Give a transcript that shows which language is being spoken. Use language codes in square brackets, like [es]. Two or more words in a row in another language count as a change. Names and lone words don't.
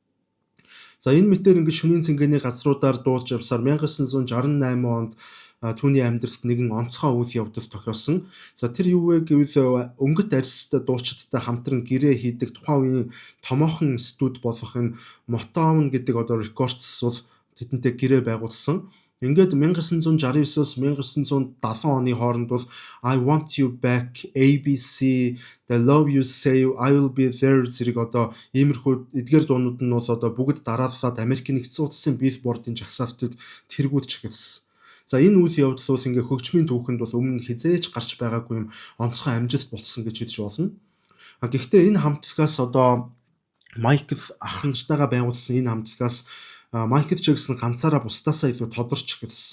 [mn] За энэ мэтээр ингээ шөнийн цэнгэний газруудаар дуулж явсаар 1968 онд түүний амьдралд нэгэн онцгой үйл явдал тохиолсон. За тэр юу вэ гэвэл өнгөт арьстай дуучидтай хамтран гэрээ хийдэг тухайн үеийн томоохон студ болох энэ Motown гэдэг одоо рекордс бол тэдэнтэй гэрээ байгуулсан. Ингээд 1969-оос 1970 оны хооронд бол I Want You Back, ABC, The Love You Say, I Will Be There зэрэг одоо иймэрхүү эдгээр дуунууд нь бол одоо бүгд дарааллаад Америк нэгдсэн улсын Billboard-ын жагсаалтыг тэргүүлж эхэлсэн. За энэ үйл явдал бол ингээ хөгжмийн түүхэнд бол өмнө хизээж гарч байгаагүй юм онцгой амжилт болсон гэж хэлж болно. Гэхдээ энэ хамтлагаас одоо Майкл ах нартайгаа байгуулсан энэ хамтлагаас Майкл Джексон ганцаараа бусдаасаа илүү тодорч гэсэн.